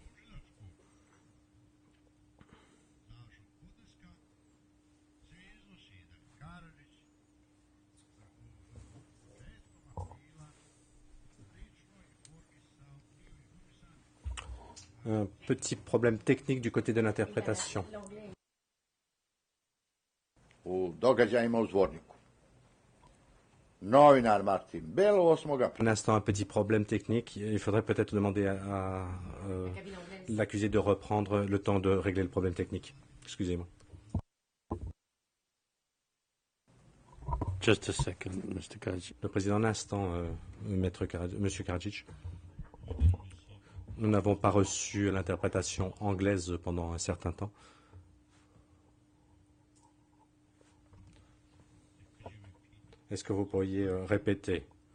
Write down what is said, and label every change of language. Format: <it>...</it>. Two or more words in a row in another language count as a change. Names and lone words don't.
<fr>Un petit problème technique du côté de l'interprétation.</fr> <sr>U događajima u Zvorniku. Novinar Martin Bell 8. aprila.</sr> <fr>Un instant, un petit problème technique. Il faudrait peut-être demander à l'accusé de reprendre le temps de régler le problème technique. Excusez-moi.</fr> <en>Just a second, Mr. Karadzic.</en> <fr>Le président, un instant, Monsieur Karadzic. Nous n'avons pas reçu l'interprétation anglaise pendant un certain temps. Est-ce que vous pourriez répéter?</fr>